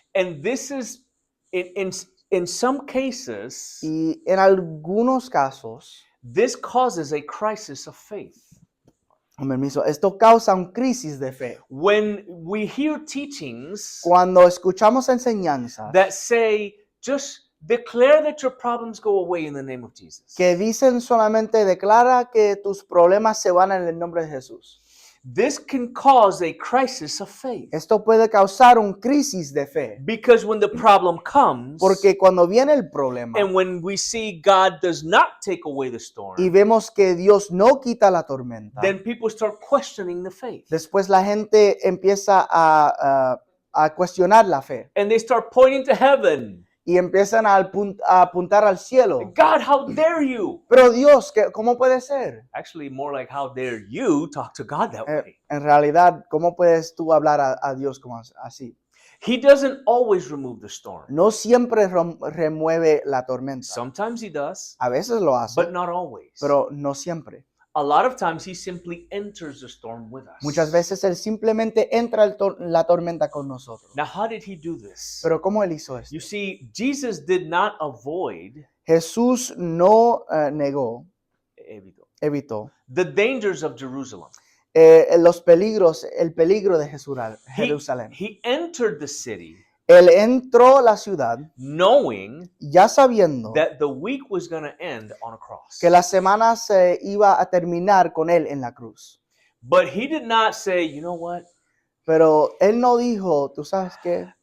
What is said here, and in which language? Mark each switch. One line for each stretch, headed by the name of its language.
English: And this is, in some cases,
Spanish: Y en algunos casos,
English: this causes a crisis of faith.
Spanish: con permiso, esto causa una crisis de fe.
English: When we hear teachings
Spanish: Cuando escuchamos enseñanzas
English: that say, just declare that your problems go away in the name of Jesus.
Spanish: que dicen solamente declara que tus problemas se van en el nombre de Jesús.
English: This can cause a crisis of faith.
Spanish: Esto puede causar una crisis de fe.
English: Because when the problem comes,
Spanish: Porque cuando viene el problema
English: and when we see God does not take away the storm,
Spanish: y vemos que Dios no quita la tormenta,
English: then people start questioning the faith.
Spanish: después la gente empieza a cuestionar la fe
English: And they start pointing to heaven.
Spanish: y empiezan a apuntar al cielo.
English: God, how dare you?
Spanish: Pero Dios, ¿cómo puede ser?
English: Actually, more like, how dare you talk to God that way?
Spanish: En realidad, ¿cómo puedes tú hablar a Dios como así?
English: He doesn't always remove the storm.
Spanish: No siempre remueve la tormenta.
English: Sometimes he does,
Spanish: A veces lo hace,
English: but not always.
Spanish: pero no siempre.
English: A lot of times he simply enters the storm with us.
Spanish: Muchas veces Él simplemente entra la tormenta con nosotros.
English: Now, how did he do this?
Spanish: Pero ¿cómo Él hizo esto?
English: You see, Jesus did not avoid
Spanish: Jesús no negó, evitó
English: the dangers of Jerusalem.
Spanish: los peligros, el peligro de Jerusalén.
English: He entered the city
Spanish: Él entró a la ciudad
English: knowing
Spanish: ya sabiendo
English: that the week was going to end on a cross.
Spanish: que la semana se iba a terminar con Él en la cruz.
English: But he did not say, you know what?
Spanish: Pero Él no dijo, tú sabes qué,